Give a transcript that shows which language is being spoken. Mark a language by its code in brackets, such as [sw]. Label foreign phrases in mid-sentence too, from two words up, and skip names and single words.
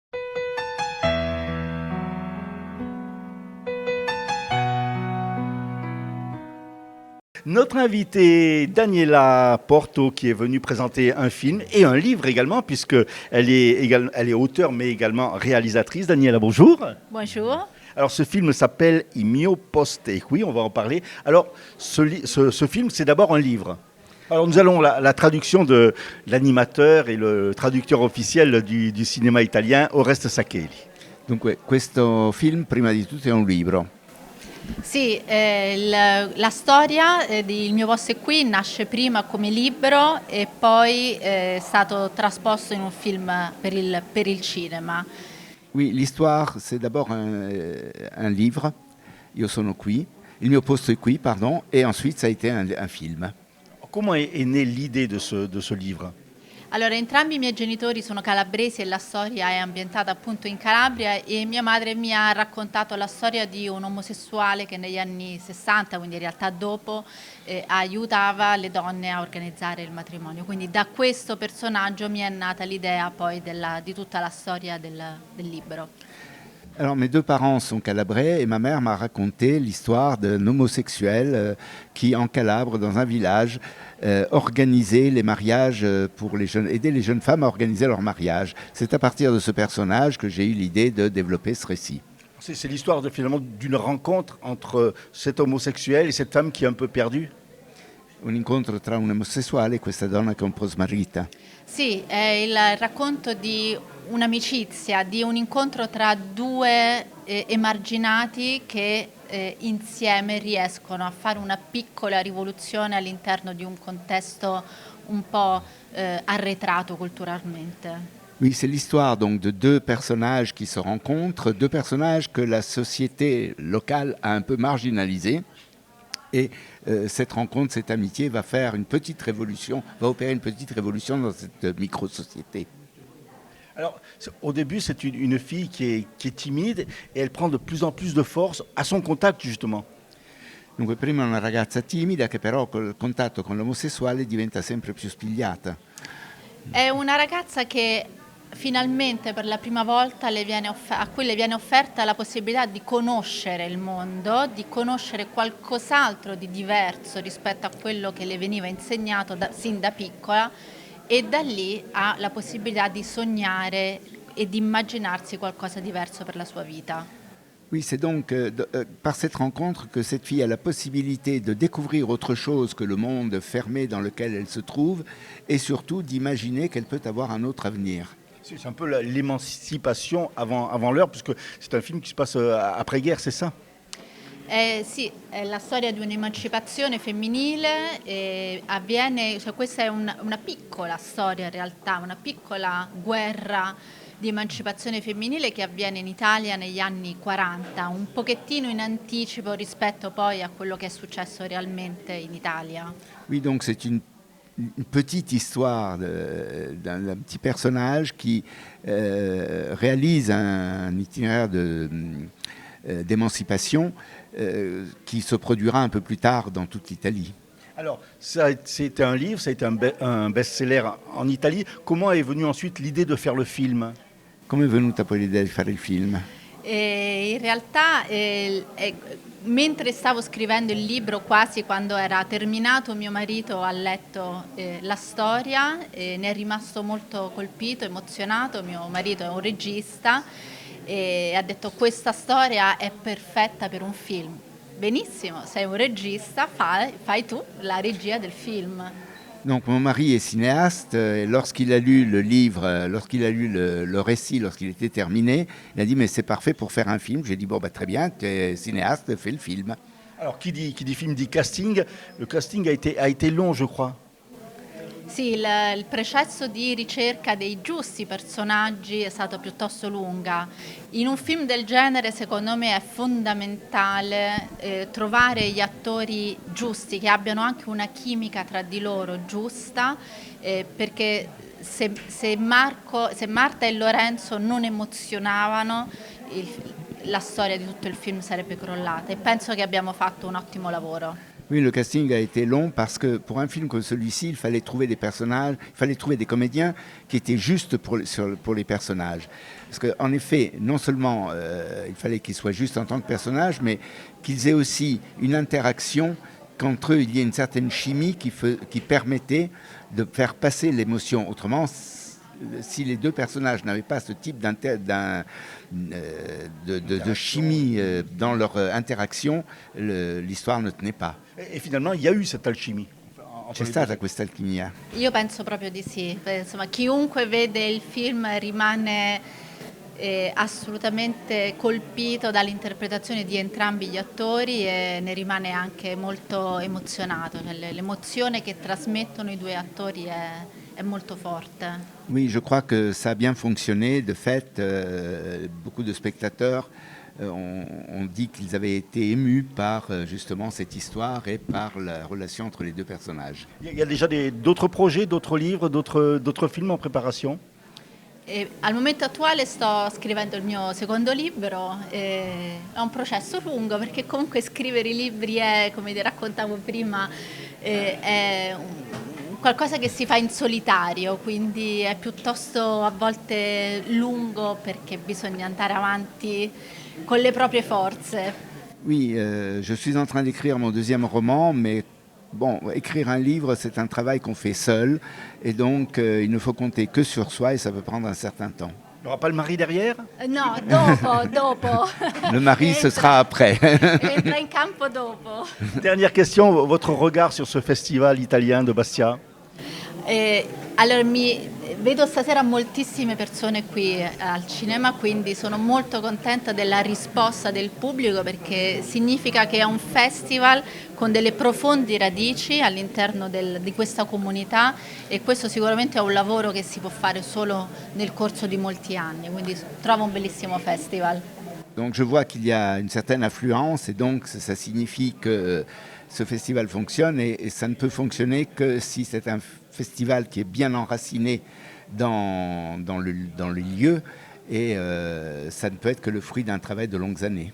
[fr] Notre invitée Daniela Porto, qui est venue présenter un film et un livre également, puisqu'elle est auteure mais également réalisatrice. Daniela, bonjour. Bonjour. Alors ce film s'appelle Il mio posto qui, on va en parler. Alors ce film, c'est d'abord un livre. Alors nous allons la traduction de l'animateur et le traducteur officiel du cinéma italien, Oreste Saccheli. [it] Dunque, questo film prima di tutto è un libro. Sì, la storia di Il mio posto è qui nasce prima come libro e poi è stato trasposto in un film per il cinema. [fr] Oui, l'histoire, c'est d'abord un livre, [it] Io sono qui, [fr] Il mio posto è qui, pardon, et ensuite ça a été un film. Comment est née l'idée de ce livre? [it] Allora, entrambi i miei genitori sono calabresi e la storia è ambientata appunto in Calabria e mia madre mi ha raccontato la storia di un omosessuale che negli anni 60, quindi in realtà dopo, aiutava le donne a organizzare il matrimonio. Quindi da questo personaggio mi è nata l'idea poi di tutta la storia del libro. [fr] Alors mes 2 parents sont calabrais et ma mère m'a raconté l'histoire d'un homosexuel qui en Calabre, dans un village, organisait les mariages pour les jeunes, aidait les jeunes femmes à organiser leur mariage. C'est à partir de ce personnage que j'ai eu l'idée de développer ce récit. C'est l'histoire finalement d'une rencontre entre cet homosexuel et cette femme qui est un peu perdue. [it] Un incontro tra un omosessuale e questa donna che è un po' smarrita. Sì, è il racconto di un'amicizia, di un incontro tra due emarginati che insieme riescono a fare una piccola rivoluzione all'interno di un contesto un po' arretrato culturalmente. [fr] Oui, c'est l'histoire donc de deux personnages qui se rencontrent, deux personnages que la société locale a un peu marginalisés. Et cette rencontre, cette amitié va faire une petite révolution, va opérer une petite révolution dans cette micro-société. Alors, au début, c'est une fille qui est timide et elle prend de plus en plus de force à son contact, justement. [it] Dunque, prima è una ragazza timida che però col contatto con l'omosessuale diventa sempre più spigliata. È una ragazza che finalmente per la prima volta a cui le viene offerta la possibilità di conoscere il mondo, di conoscere qualcos'altro di diverso rispetto a quello che le veniva insegnato sin da piccola, e da lì ha la possibilità di sognare e di immaginarsi qualcosa di diverso per la sua vita. [fr] Oui, c'est donc par cette rencontre que cette fille a la possibilité de découvrir autre chose que le monde fermé dans lequel elle se trouve et surtout d'imaginer qu'elle peut avoir un autre avenir. C'est un peu l'émancipation avant l'heure, puisque c'est un film qui se passe après-guerre, c'est ça? [it] Sì, è la storia di un'emancipazione femminile, questa è una piccola storia in realtà, una piccola guerra di emancipazione femminile che avviene in Italia negli anni 40, un pochettino in anticipo rispetto poi a quello che è successo realmente in Italia. [fr] Oui, donc c'est une petite histoire d'un petit personnage qui réalise un itinéraire d'émancipation qui se produira un peu plus tard dans toute l'Italie. Alors, c'était un livre, ça a été un best-seller en Italie. Comment est venue ensuite l'idée de faire le film? [it] Come è venuta poi l'idea di fare il film? In realtà, mentre stavo scrivendo il libro, quasi quando era terminato, mio marito ha letto la storia e ne è rimasto molto colpito, emozionato. Mio marito è un regista e ha detto: questa storia è perfetta per un film. Benissimo, sei un regista, fai tu la regia del film. [fr] Donc mon mari est cinéaste et lorsqu'il a lu le livre, lorsqu'il a lu le récit, lorsqu'il était terminé, il a dit mais c'est parfait pour faire un film. J'ai dit bon bah très bien, tu es cinéaste, fais le film. Alors qui dit film dit casting. Le casting a été long, je crois. [it] Sì, il processo di ricerca dei giusti personaggi è stato piuttosto lunga. In un film del genere, secondo me, è fondamentale trovare gli attori giusti, che abbiano anche una chimica tra di loro giusta, perché se Marta e Lorenzo non emozionavano, la storia di tutto il film sarebbe crollata, e penso che abbiamo fatto un ottimo lavoro. [fr] Oui, le casting a été long parce que pour un film comme celui-ci, il fallait trouver des personnages, il fallait trouver des comédiens qui étaient justes pour les personnages. Parce qu'en effet, non seulement il fallait qu'ils soient justes en tant que personnages, mais qu'ils aient aussi une interaction, qu'entre eux il y ait une certaine chimie qui permettait de faire passer l'émotion. Autrement, si les deux personnages n'avaient pas ce type de chimie dans leur interaction, l'histoire ne tenait pas. Et finalement, il y a eu cette alchimie. [it] C'è stata questa alchimia? Io penso proprio di sì. Insomma, chiunque vede il film rimane assolutamente colpito dall'interpretazione di entrambi gli attori e ne rimane anche molto emozionato. L'emozione che trasmettono i due attori è molto forte. [fr] Oui, je crois que ça a bien fonctionné. De fait, beaucoup de spectateurs ont dit qu'ils avaient été émus par justement cette histoire et par la relation entre les deux personnages. Il y a déjà d'autres projets, d'autres livres, d'autres films en préparation? [it] Al momento attuale sto scrivendo il mio secondo libro, è un processo lungo perché comunque scrivere i libri è, come ti raccontavo prima, è qualcosa che si fa in solitario, quindi è piuttosto a volte lungo perché bisogna andare avanti con le proprie forze. [fr] Oui, je suis en train d'écrire mon deuxième roman, mais bon, écrire un livre, c'est un travail qu'on fait seul, et donc il ne faut compter que sur soi, et ça peut prendre un certain temps. Il n'y aura pas le mari derrière? [it] No, dopo. [fr] Le mari, ce sera après. [it] Entra in campo dopo. [fr] Dernière question, votre regard sur ce festival italien de Bastia? [it] Allora, vedo stasera moltissime persone qui al cinema, quindi sono molto contenta della risposta del pubblico perché significa che è un festival con delle profonde radici all'interno di questa comunità e questo sicuramente è un lavoro che si può fare solo nel corso di molti anni, quindi trovo un bellissimo festival. [fr] Donc je vois qu'il y a une certaine affluence et donc ça signifie que ce festival fonctionne et ça ne peut fonctionner que si c'est un festival qui est bien enraciné dans le lieu et ça ne peut être que le fruit d'un travail de longues années.